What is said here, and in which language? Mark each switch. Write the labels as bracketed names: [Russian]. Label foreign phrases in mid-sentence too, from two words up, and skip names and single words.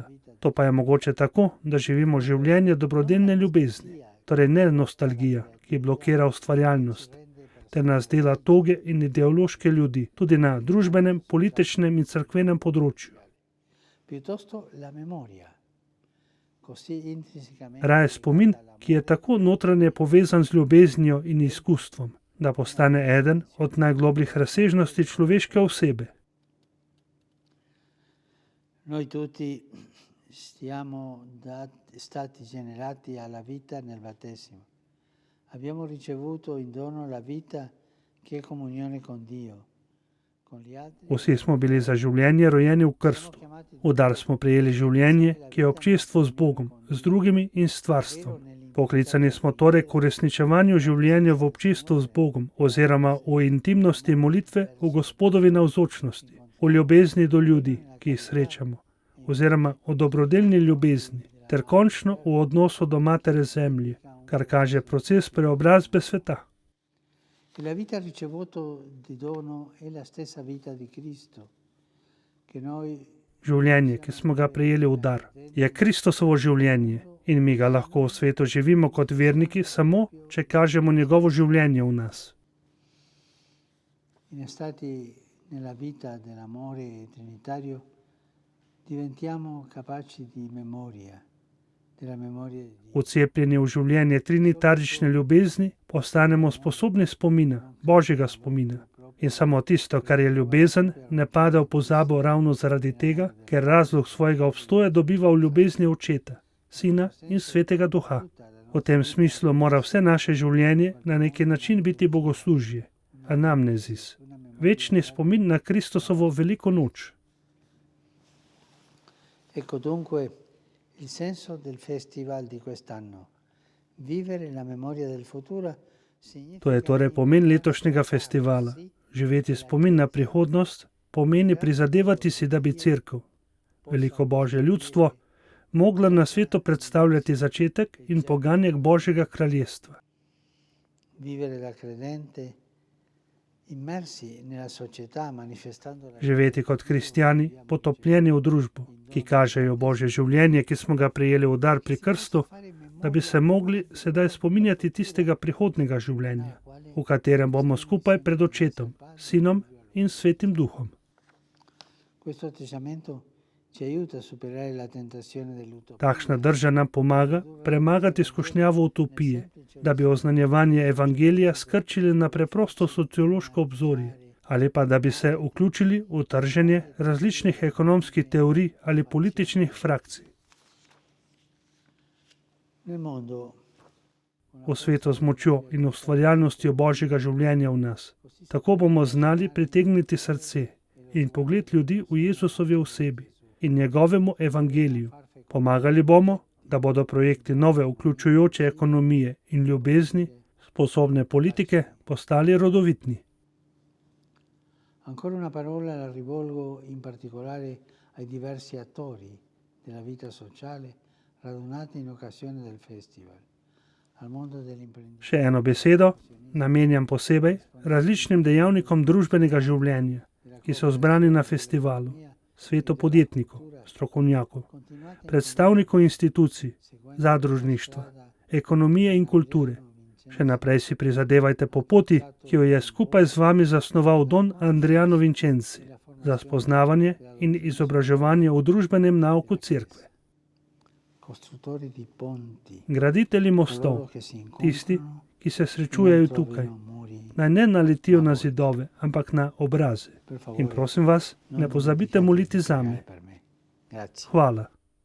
[Slovenian] To pa je mogoče tako, da živimo življenje dobrodelne ljubezni, torej ne nostalgija, ki blokira ustvarjalnost, ter nas dela toge in ideološke ljudi, tudi na družbenem, političnem in cerkvenem področju. Raje spomin, ki je tako notranje povezan z ljubeznijo in izkustvom, da postane eden od najglobljih razsežnosti človeške osebe. [Italian] Noi tutti siamo stati generati alla vita nel battesimo. Abbiamo ricevuto in dono la vita che è comunione con Dio. [Slovenian] Vsi smo bili za življenje rojeni v krstu. V dar smo prejeli življenje, ki je občestvo z Bogom, z drugimi in stvarstvom. Poklicani smo torej k uresničevanju življenja v občestvu z Bogom oziroma v intimnosti molitve v Gospodovi navzočnosti, v ljubezni do ljudi, ki jih srečamo, oziroma v dobrodelni ljubezni, ter končno v odnosu do Matere Zemlje, kar kaže proces preobrazbe sveta. [Italian] La vita ricevuta di dono è la stessa vita di Cristo, che noi [Slovenian] Življenje, ki smo ga prejeli v dar, je Kristosovo življenje in mi ga lahko v svetu živimo kot verniki samo, če kažemo njegovo življenje v nas. [Italian] Innestati nella vita dell'amore trinitario diventiamo capaci di memoria, della memoria di Dio. [Slovenian] Vcepljeni v življenje trinitarične ljubezni, postanemo sposobni spomina, Božjega spomina. In samo tisto, kar je ljubezen, ne pade v pozabo ravno zaradi tega, ker razlog svojega obstoja dobiva v ljubezni Očeta, Sina in Svetega Duha. V tem smislu mora vse naše življenje na neki način biti bogoslužje, anamnezis, večni spomin na Kristosovo veliko noč. [Italian] Ecco dunque il senso del festival di quest'anno. Vivere la memoria del futuro [Slovenian] To je torej pomen letošnjega festivala. Živeti spomin na prihodnost pomeni prizadevati si, da bi Cerkev, veliko Božje ljudstvo, mogla na svetu predstavljati začetek in poganjek Božjega kraljestva. [Italian] Vivere da credente immersi nella società manifestando la [Slovenian] Živeti kot kristjani, potopljeni v družbo, ki kažejo Božje življenje, ki smo ga prejeli v dar pri krstu, da bi se mogli sedaj spominjati tistega prihodnega življenja, v katerem bomo skupaj pred Očetom, Sinom in Svetim Duhom. [Italian] Questo atteggiamento ci aiuta a superare la tentazione dell'utopia. [Slovenian] Takšna drža nam pomaga premagati skušnjavo utopije, da bi oznanjevanje evangelija skrčili na preprosto sociološko obzorje, ali pa da bi se vključili v trženje različnih ekonomskih teorij ali političnih frakcij. [Italian] Nel mondo [Slovenian] V svetu z močjo in ustvarjalnostjo Božjega življenja v nas. Tako bomo znali pritegniti srce in pogled ljudi v Jezusovi osebi in njegovemu evangeliju. Pomagali bomo, da bodo projekti nove vključujoče ekonomije in ljubezni, sposobne politike, postali rodovitni. [Italian] Ancora una parola la rivolgo in particolare ai diversi attori della vita sociale radunati in occasione del festival, al mondo dell'imprenditoria. [Slovenian] Še eno besedo namenjam posebej različnim dejavnikom družbenega življenja, ki so zbrani na festivalu, svetu podjetnikov, strokovnjakov, predstavnikov institucij, zadružništva, ekonomije in kulture. Še naprej si prizadevajte po poti, ki jo je skupaj z vami zasnoval Don Andriano Vincenzi, za spoznavanje in izobraževanje v družbenem nauku Cerkve. [Italian] Costruttori di ponti, [Slovenian] Graditelji mostov, [Italian] coloro che si [Slovenian] tisti, [Italian] incontrano [Slovenian] ki se [Italian] e [Slovenian] srečujejo [Italian] non [Slovenian] tukaj, [Italian] trovino muri. [Slovenian] naj ne naletijo na zidove, ampak na obraze. [Italian] Per favore, [Slovenian] In prosim vas, [Italian] non [Slovenian] ne pozabite [Italian] dimenticate [Slovenian] moliti [Italian] di [Slovenian] zame. [Italian] pregare per me. Grazie. [Slovenian] Hvala.